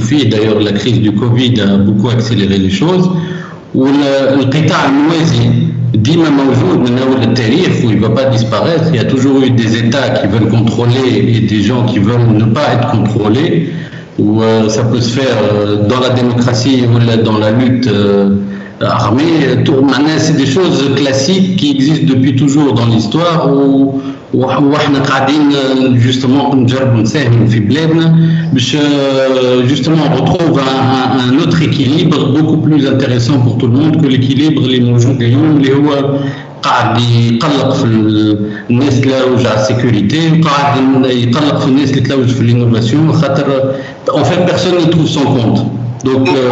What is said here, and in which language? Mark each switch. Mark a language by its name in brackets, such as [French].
[French] D'ailleurs, la crise du Covid a beaucoup accéléré les choses. [Arabic] والقطاع الموازي ديما موجود من أول التاريخ [French] où il ne va pas disparaître. Il y a toujours eu des États qui veulent contrôler et des gens qui veulent ne pas être contrôlés. Ou ça peut se faire dans la démocratie ou dans la lutte armée. C'est des choses classiques qui existent depuis toujours dans l'histoire [Arabic] وإحنا قاعدين [French] justement [Arabic] نجرب نساهم في بلادنا باش [French] justement on retrouve un autre équilibre beaucoup plus intéressant pour tout le monde que l'équilibre [Arabic] اللي موجود اليوم اللي هو قاعد يقلق في الناس اللي تلوج على السيكوريتي وقاعد يقلق في الناس اللي تلوج في الانوفاسيون خاطر [French] en fait personne ne trouve son compte donc